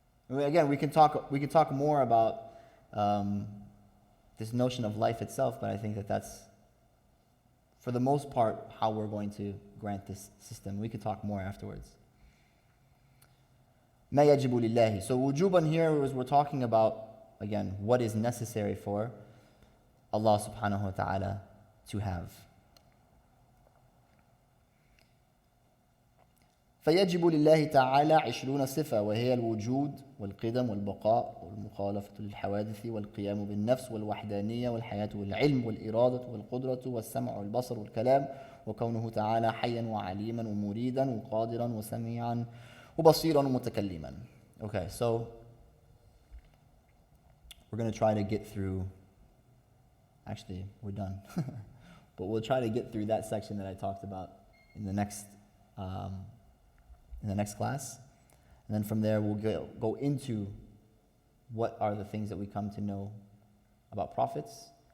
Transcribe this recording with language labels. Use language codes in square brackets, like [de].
[en] I mean, again, we can talk more about this notion of life itself, but I think that that's, for the most part, how we're going to grant this system. We could talk more afterwards. [ar] مَا يَجِبُ لِلَّهِ. [en] So wujuban here is we're talking about, again, what is necessary for Allah subhanahu wa ta'ala to have. [ar] فيجب لله تعالى 20 صفة وهي الوجود والقدم والبقاء والمخالفة للحوادث والقيام بالنفس والوحدانية والحياة والعلم والإرادة والقدرة والسمع والبصر والكلام وكونه تعالى حيا وعليما ومريدا وقادرا وسميعا وبصيرا ومتكلما. [en] Okay, so we're going to try to get through, actually we're done, but we'll try to get through that section that I talked about in the next in the next class. And then from there, we'll go into what are the things that we come to know about prophets.